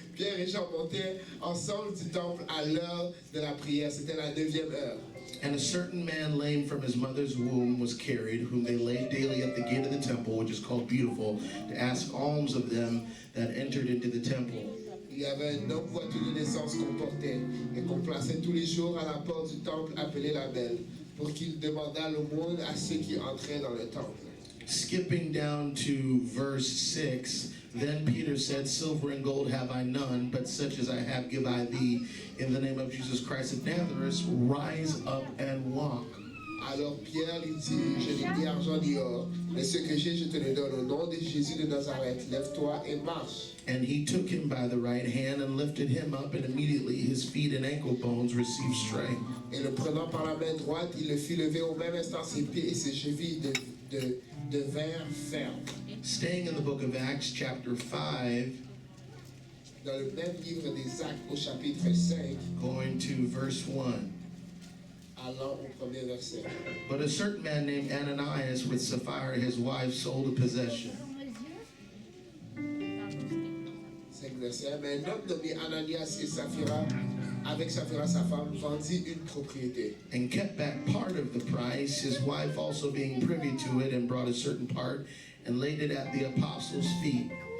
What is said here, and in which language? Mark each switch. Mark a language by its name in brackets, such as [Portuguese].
[French] Pierre et Jean montaient ensemble du temple à l'heure de la prière. C'était la 9e heure. [English] And a certain man lame from his mother's womb was carried, whom they laid daily at the gate of the temple, which is called Beautiful, to ask alms of them that entered into the temple. [French] Il y avait un homme boiteux de naissance qu'on portait et qu'on plaçait tous les jours à la porte du temple appelée la Belle, pour qu'il demandât l'aumône à ceux qui entraient dans le temple. [English] Skipping down to verse 6, then Peter said, Silver and gold have I none, but such as I have give I thee. In the name of Jesus Christ of Nazareth, rise up and walk. [French] Alors Pierre lui dit, je n'ai ni argent ni or, mais ce que j'ai, je te le donne. Au nom de Jésus de Nazareth, lève-toi et marche. [English] And he took him by the right hand and lifted him up, and immediately his feet and ankle bones received strength. [French] Et le prenant par la main droite, il le fit lever au même instant ses pieds et ses chevilles devinrent fermes. [English] Staying in the book of Acts, chapter 5, [French] Dans le même livre des Actes au chapitre 5, [English] going to verse 1. [French] allant au premier verset. [English] But a certain man named Ananias with Sapphira his wife sold a possession. [French] 5 verset. Mais un homme nommé Ananias et Saphira, avec Saphira sa femme, vendit une propriété. [English] And kept back part of the price, his wife also being privy to it, and brought a certain part, and laid it at the apostles' feet.